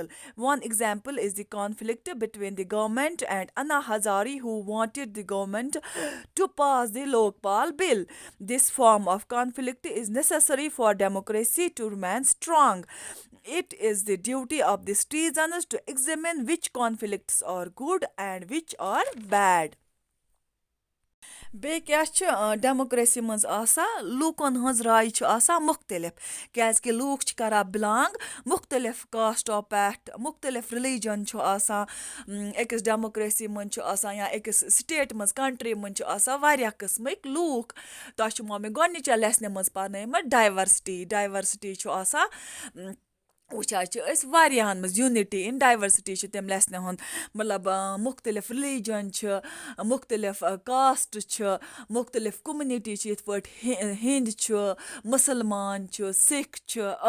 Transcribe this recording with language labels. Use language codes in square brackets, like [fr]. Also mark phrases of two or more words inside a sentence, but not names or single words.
[en] One example is the conflict between the government and Anna Hazari, who wanted the government to pass the Lokpal bill. This form of conflict is necessary for democracy to remain strong. It is the duty of the citizens to examine which conflicts are good and which are bad. [ks] بیٚیہِ کیٛاہ چھُ ڈیموکریسی منٛز آسان لوٗکَن ہٕنٛز راے چھِ آسان مُختلِف کیٛازِکہِ لوٗکھ چھِ کَران بِلانٛگ مُختلِف کاسٹو پٮ۪ٹھ مُختلِف رِلیٖجَن چھُ آسان أکِس ڈیموکریسی منٛز چھُ آسان یا أکِس سٹیٹ منٛز کَنٹرٛی منٛز چھُ آسان واریاہ قٕسمٕکۍ لوٗکھ تۄہہِ چھُ مےٚ گۄڈنِچَن لیسنہِ منٛز پَرنٲومٕژ ڈایورسٹی چھُ آسان وٕچھان چھِ أسۍ واریاہَن منٛز [en] unity in diversity [ks] چھِ تَمہِ لیسنہِ ہُنٛد مطلب مُختلِف رِلیٖجَن چھِ مُختلِف کاسٹ چھِ مُختلِف کوٚمنِٹی چھِ یِتھ پٲٹھۍ ہِنٛدۍ چھُ مُسلمان چھُ سِکھ چھُ